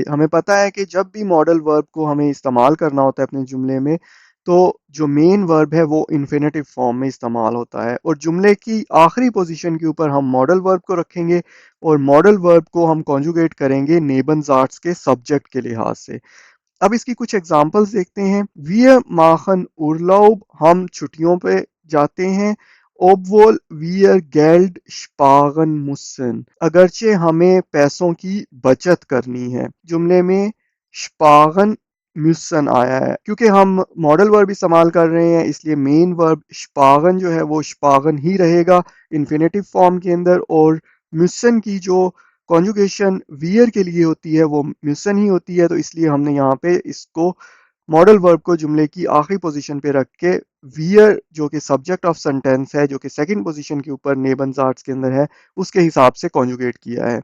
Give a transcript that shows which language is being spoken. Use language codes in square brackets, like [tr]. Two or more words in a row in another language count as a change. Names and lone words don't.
[hi] हमें पता है कि जब भी [en] model verb [hi] को हमें इस्तेमाल करना होता है अपने जुमले में तो जो [en] main verb [hi] है वो [en] infinitive form [hi] में इस्तेमाल होता है और जुमले की आखिरी पोजीशन के ऊपर हम [en] model verb [hi] को रखेंगे और [en] model verb [hi] को हम कॉन्जुगेट करेंगे नेबनज़ार्ड्स के सब्जेक्ट के लिहाज से। अब इसकी कुछ एग्जांपल्स देखते हैं। [de] Wir machen Urlaub, [hi] हम छुट्टियों पे जाते हैं। [de] Obwohl wir Geld sparen müssen, [hi] अगरचे हमें पैसों की बचत करनी है। जुमले में [de] sparen müssen [hi] आया है क्योंकि हम [en] model verb [hi] इस्तेमाल कर रहे हैं इसलिए [en] main verb [hi] sparen जो है वो sparen ही रहेगा [en] infinitive form [hi] के अंदर और müssen की जो कॉन्जुगेशन वियर के लिए होती है वो म्यूसन ही होती है, तो इसलिए हमने यहाँ पे इसको [en] model verb [hi] को जुमले की आखिरी पोजीशन पे रख के वियर जो कि [en] subject of sentence [hi] है जो कि [en] second position [hi] के ऊपर नेबनज़ार्ड्स के अंदर है उसके हिसाब से कॉन्जुगेट किया है।